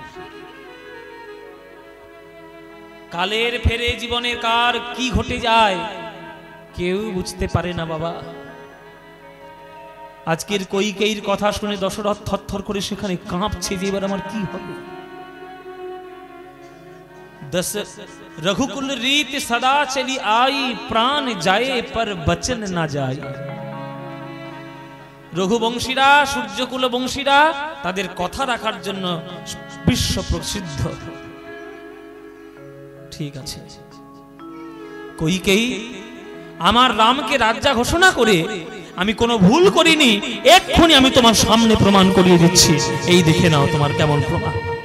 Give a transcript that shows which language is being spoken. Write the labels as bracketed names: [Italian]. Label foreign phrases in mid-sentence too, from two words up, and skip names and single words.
[Bangla] কালের ফেরে জীবনের কার কি ঘটে যায় কেউ বুঝতে পারে না বাবা। আজকের কইকেয়ীর কথা শুনে দশরথ থরথর করে সেখানে কাঁপছে যে এবার আমার কি হবে। [Hindi] रघुकुल रीत सदा चली आई, प्राण जाए पर बचन ना जाए। [Bangla] রঘুবংশীরা, সূর্যকুল বংশীরা তাদের কথা রাখার জন্য বিশ্ব প্রসিদ্ধ। ঠিক আছে, কইকেয়ী আমার রামকে রাজা ঘোষণা করে আমি কোনো ভুল করিনি, এক্ষুনি আমি তোমার সামনে প্রমাণ করিয়ে দিচ্ছি, এই দেখে নাও তোমার কেমন প্রমাণ।